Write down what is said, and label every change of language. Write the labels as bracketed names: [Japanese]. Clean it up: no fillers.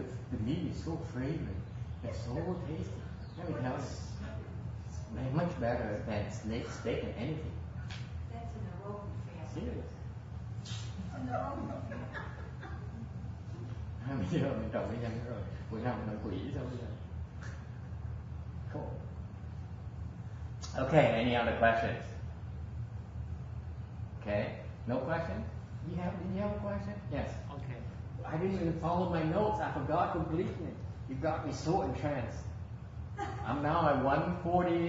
[English] The meat is so fragrant, it's so tasty. Let me tell you, much better than steak and anything. That's in the Roman family. Serious. In the Roman family. [Vietnamese] Bây giờ mình trồng cái nhân rồi, bữa nào mình quỷ sao bây giờ? [English] Cool. Okay, any other questions? Okay, no questions? Did you have a question? Yes. Okay. I didn't even follow my notes. I forgot completely. You got me so entranced. I'm now at 140.